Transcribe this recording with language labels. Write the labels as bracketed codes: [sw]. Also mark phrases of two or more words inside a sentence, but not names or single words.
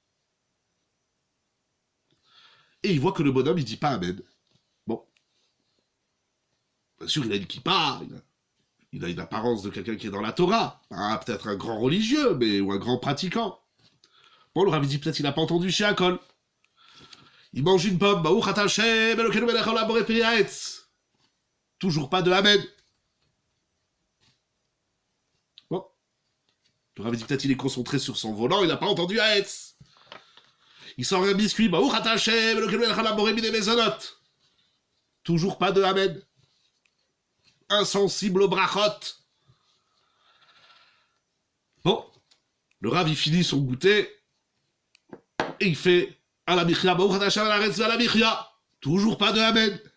[fr] Et il voit que le bonhomme il dit pas Amen. Bon. Bien sûr, il a une kippa, il a une apparence de quelqu'un qui est dans la Torah. Ah, peut-être un grand religieux, ou un grand pratiquant. Bon, le Rav dit peut-être qu'il n'a pas entendu chez Akol. Il mange une pomme. [he] ברוך אתה השם אלוקינו מלך העולם בורא פרי העץ. [fr] Toujours pas de Amen. Bon. Le Rav dit peut-être qu'il est concentré sur son volant, il n'a pas entendu Ha'etz. Il sort un biscuit. [he] ברוך אתה השם אלוקינו מלך העולם בורא מיני מזונות. [fr] Toujours pas de Amen. Insensible au brachot. Bon, le Rav il finit son goûter et il fait à la michya, toujours pas de Amen.